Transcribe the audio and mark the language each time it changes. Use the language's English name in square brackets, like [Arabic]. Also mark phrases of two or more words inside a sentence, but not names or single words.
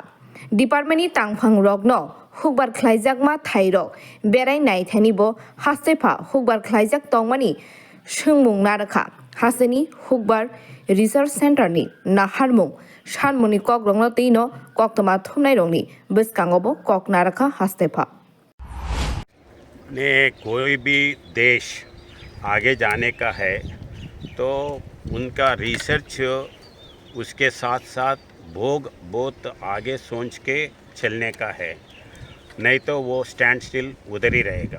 [Kok Borok] Departmenti tangphang rok no hukbar khlaijak ma thairo berai nai thanibo hastefa hukbar khlaijak tongmani sungmung naraka. Hasani hukbar [English] research center [Kok Borok] ni naharmung Shanmuni kok rongno tino kok toma thumnai rongni biskangobo kok naraka hastefa [Hindi] ने कोई भी देश आगे जाने का है तो उनका रिसर्च उसके साथ साथ भोग बहुत आगे सोच के चलने का है, नहीं तो वो [English] stand still [Hindi] उधर ही रहेगा।